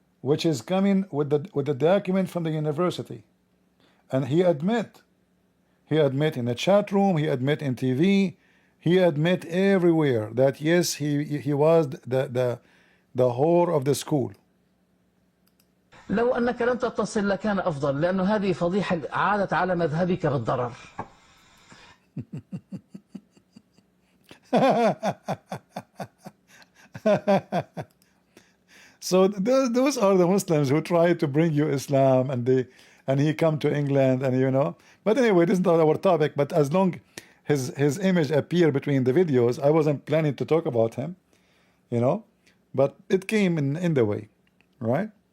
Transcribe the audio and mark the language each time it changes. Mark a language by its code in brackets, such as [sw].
[en] which is coming with the document from the university, and he admit in the chat room, he admit in TV, he admit everywhere that yes, he was the whore of the school. [ar] لو أنك لم تتصل لكان أفضل، لأنه هذه فضيحة عادت على مذهبك بالضرر. [en] So those are the Muslims who try to bring you Islam, and he come to England, and you know. But anyway, this is not our topic. But as long his image appear between the videos, I wasn't planning to talk about him, you know. But it came in the way, right?